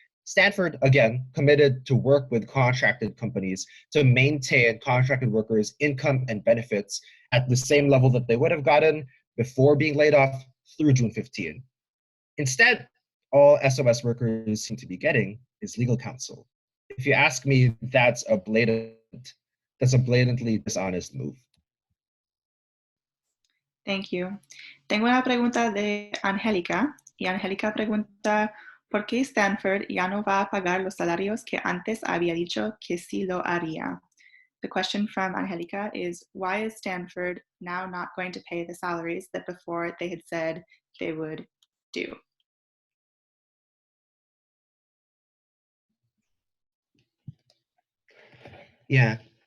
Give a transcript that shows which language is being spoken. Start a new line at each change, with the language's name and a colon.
English: Stanford, again, committed to work with contracted companies to maintain contracted workers' income and benefits at the same level that they would have gotten before being laid off through June 15. Instead, all SOS workers seem to be getting is legal counsel. If you ask me, that's a blatantly dishonest move. Thank you.
Spanish: Tengo una pregunta de Angélica, y Angélica pregunta, ¿por qué Stanford ya no va a pagar los salarios que antes había dicho que sí lo haría?
English: The question from Angélica is, why is Stanford now not going to pay the salaries that before they had said they would do? Yeah.